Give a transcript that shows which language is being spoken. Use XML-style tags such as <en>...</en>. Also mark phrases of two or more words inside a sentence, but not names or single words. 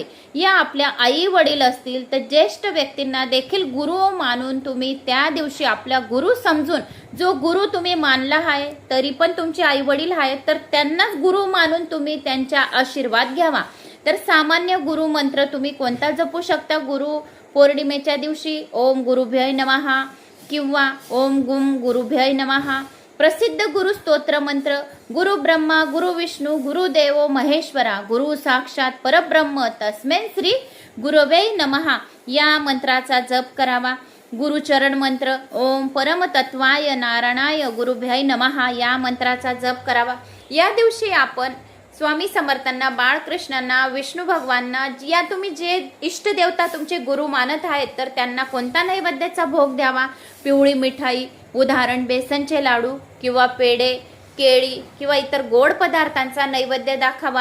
<mr>या आपल्या आई वडील असतील तर ज्येष्ठ व्यक्तींना देखील गुरु मानून तुम्ही त्या दिवशी आपला गुरु समजून, जो गुरु तुम्ही मानला आहे तरी पण तुमचे आई वडील आहेत तर त्यांनाच गुरु मानून तुम्ही त्यांचा आशीर्वाद घ्यावा। तर सामान्य गुरु मंत्र तुम्ही कोणता जपू शकता गुरु पौर्णिमेच्या दिवशी?</mr> <sa>ओम गुरुभ्यय नमः किंवा ओम गुम गुरुभ्यय नमः।</sa> <mr>प्रसिद्ध गुरु स्तोत्र मंत्र</mr> <sa>गुरु ब्रह्मा गुरु विष्णू गुरुदेवो महेश्वरा गुरु साक्षात परब्रह्म तस्मै श्री गुरवे नमः</sa> <mr>या मंत्राचा जप करावा। गुरुचरण मंत्र</mr> <sa>ओम परमतत्वाय नारायणाय गुरुभ्यय नमः</sa> <mr>या मंत्राचा जप करावा। या दिवशी आपण स्वामी समर्थांना, बाळकृष्णांना, विष्णू भगवानांना, या तुम्ही जे इष्ट देवता तुमचे गुरु मानत आहेत तर त्यांना कोणता नैवेद्याचा भोग द्यावा? पिवळी मिठाई, उदाहरण बेसनचे लाडू किंवा पेढे, केळी किंवा इतर गोड पदार्थांचा नैवेद्य दाखवा।</mr>